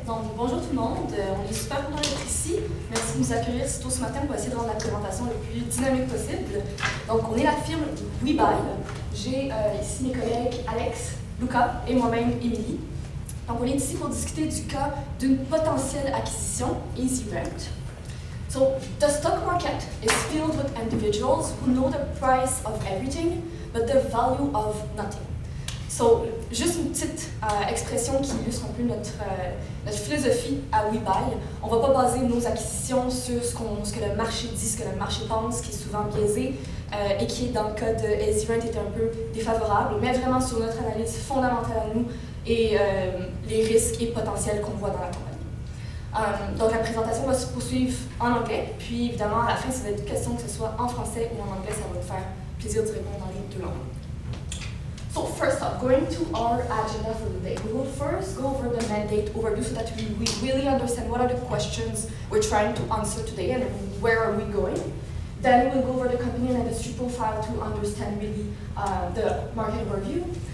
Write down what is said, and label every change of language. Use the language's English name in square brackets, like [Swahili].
[French] Donc, bonjour tout le monde. On est super content d'être ici. Merci de nous accueillir si tôt ce matin pour essayer de rendre la présentation le plus dynamique possible. Donc, on est la firme WeBuy. J'ai ici mes collègues Alex, Luca et moi-même, Émilie. Donc, on est ici pour discuter du cas d'une potentielle acquisition, Easy Rent. [English] So, the stock market is filled with individuals who know the price of everything, but the value of nothing. [French] So, juste une petite expression qui illustre un peu notre philosophie à WeBuy. On ne va pas baser nos acquisitions sur ce que le marché dit, ce que le marché pense, qui est souvent biaisé et qui, dans le cas de Easy Rent, était un peu défavorable, mais vraiment sur notre analyse fondamentale à nous et les risques et potentiels qu'on voit dans la compagnie. Donc la présentation va se poursuivre en anglais, puis évidemment à la fin, si vous avez des questions, que ce soit en français ou en anglais, ça va nous faire plaisir de répondre dans les deux langues. [English] So first up, going to our agenda for the day, we will first go over the mandate overview so that we really understand what are the questions we're trying to answer today and where are we going. Then we'll go over the company and industry profile to understand really the market overview.